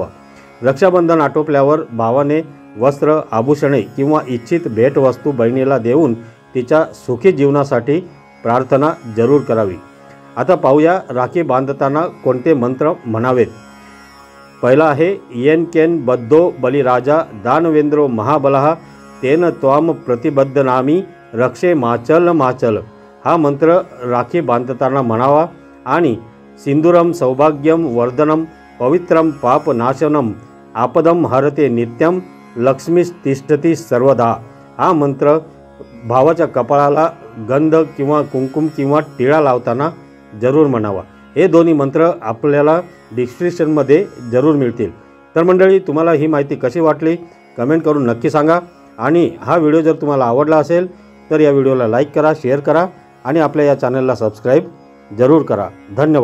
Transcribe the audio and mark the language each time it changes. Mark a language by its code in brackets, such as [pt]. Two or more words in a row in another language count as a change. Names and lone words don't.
[mr] रक्षाबंधन आटोपल्यावर भावाने वस्त्र, आभूषणे किंवा इच्छित भेटवस्तू बहिणीला देऊन तिच्या सुखी जीवनासाठी प्रार्थना जरूर करावी। आता पाहूया राखी बांधताना कोणते मंत्र म्हणावेत। पहिला आहे [sa] येन केन बद्धो बलिराजा दानवेंद्रो महाबलः तेन त्वाम प्रतिबद्धनामी रक्षे माचल माचल। [mr] हा मंत्र राखी बांधताना म्हणावा आणि [sa] सिंदूरम सौभाग्यम वर्धनम पवित्रम पापनाशनम आपदम हरते नित्यम लक्ष्मीस्तिष्ठती सर्वदा। [mr] हा मंत्र भावाच्या कपाळाला गंध किंवा कुंकुम किंवा टिळा लावताना जरूर म्हणावा। हे दोन्ही मंत्र आपल्याला डिस्क्रिप्शनमध्ये जरूर मिळतील। तर मंडळी, तुम्हाला ही माहिती कशी वाटली कमेंट करून नक्की सांगा। आणि हा व्हिडिओ जर तुम्हाला आवडला असेल तर या व्हिडिओला लाईक करा, शेअर करा आणि आपल्या या चॅनलला सबस्क्राईब जरूर करा.